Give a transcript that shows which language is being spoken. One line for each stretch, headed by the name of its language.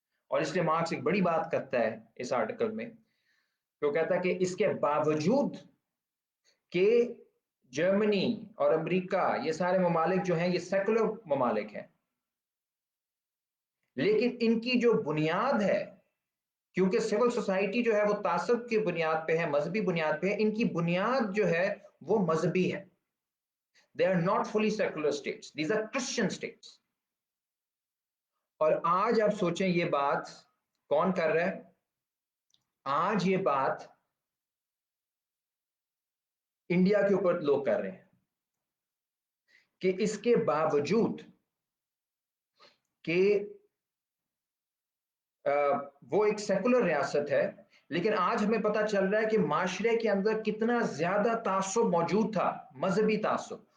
Urdu: اور اس لیے مارکس ایک بڑی بات کرتا ہے اس آرٹیکل میں، وہ کہتا ہے کہ اس کے باوجود کہ جرمنی اور امریکہ یہ سارے ممالک جو ہیں یہ سیکولر ممالک ہیں، لیکن ان کی جو بنیاد ہے، کیونکہ سول سوسائٹی جو ہے وہ تعصب کی بنیاد پہ ہے، مذہبی بنیاد پہ ہے، ان کی بنیاد جو ہے وہ مذہبی ہے.
English: They are not fully secular states. These are Christian states.
Urdu: اور آج آپ سوچیں یہ بات کون کر رہا ہے؟ آج یہ بات انڈیا کے اوپر لوگ کر رہے ہیں کہ اس کے باوجود کہ وہ ایک سیکولر ریاست ہے، لیکن آج ہمیں پتہ چل رہا ہے کہ معاشرے کے اندر کتنا زیادہ تعصب موجود تھا، مذہبی تعصب.